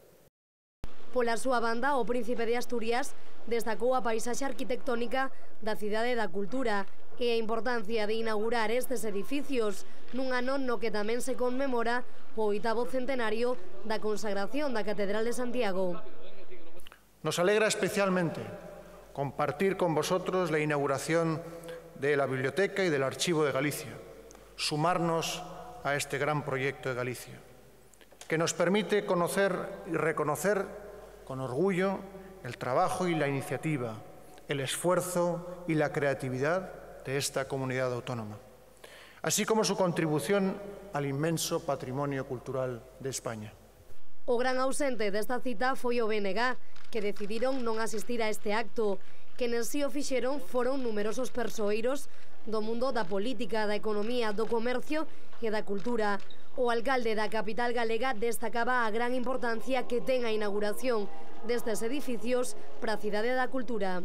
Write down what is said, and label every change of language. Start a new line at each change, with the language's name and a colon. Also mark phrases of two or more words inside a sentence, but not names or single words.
Galician: Pola súa banda, o príncipe de Asturias destacou a paisaxe arquitectónica da Cidade da Cultura e a importancia de inaugurar estes edificios nun ano no que tamén se conmemora o 8º centenario da consagración da Catedral de Santiago.
Spanish: Nos alegra especialmente compartir con vosotros la inauguración de la Biblioteca y del Archivo de Galicia, sumarnos a este gran proyecto de Galicia, que nos permite conocer y reconocer con orgullo el trabajo y la iniciativa, el esfuerzo y la creatividad de esta comunidad autónoma, así como su contribución al inmenso patrimonio cultural de España.
Galician: O gran ausente desta cita foi o BNG, que decidiron non asistir a este acto. Quenes si o fixeron foron numerosos persoeiros do mundo da política, da economía, do comercio e da cultura. O alcalde da capital galega destacaba a gran importancia que ten a inauguración destes edificios para a Cidade da Cultura.